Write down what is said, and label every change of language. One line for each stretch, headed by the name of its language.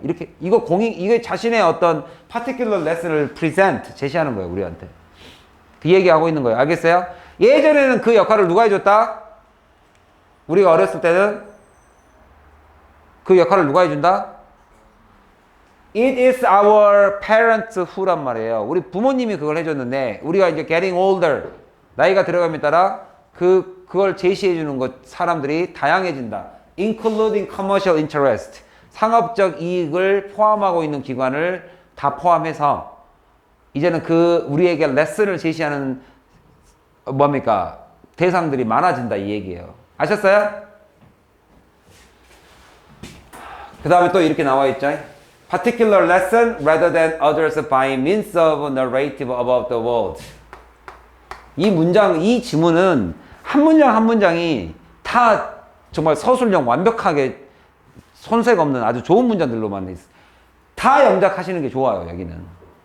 Korean: 이렇게 이게 자신의 어떤 particular lesson을 present 제시하는 거예요, 우리한테. 그 얘기하고 있는 거예요. 알겠어요? 예전에는 그 역할을 누가 해줬다? 우리가 어렸을 때는 그 역할을 누가 해준다?
English: It is our parents who
Korean: 란 말이에요. 우리 부모님이 그걸 해줬는데 우리가 이제
English: getting older
Korean: 나이가 들어감에 따라 그걸 제시해주는 것 사람들이 다양해진다.
English: Including commercial interest
Korean: 상업적 이익을 포함하고 있는 기관을 다 포함해서 이제는 우리에게 레슨을 제시하는 뭡니까? 대상들이 많아진다 이 얘기예요. 아셨어요? 그 다음에 또 이렇게 나와 있죠.
English: Particular lesson rather than others by means of narrative about the world.
Korean: 이 지문은 한 문장 한 문장이 다 정말 서술형 완벽하게 손색 없는 아주 좋은 문장들로만 있어요. 다 영작하시는 게 좋아요, 여기는.